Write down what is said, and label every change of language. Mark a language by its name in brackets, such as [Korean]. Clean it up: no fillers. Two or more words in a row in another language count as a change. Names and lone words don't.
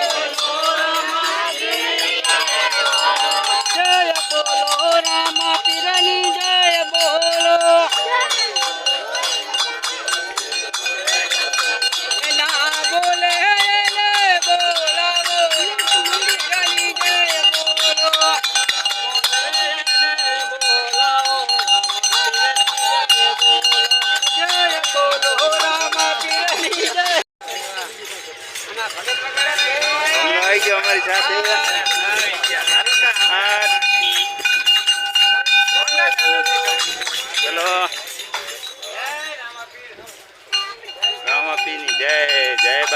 [Gujarati] બોલો રામા પીરની જય બોલો ના બોલે ને બોલા પીરની જય બોલો જય બોલો રામા પીરની જય આવી ગયો અમારી સાથે. ચલો, રામાપીરની જય જય બાબારી.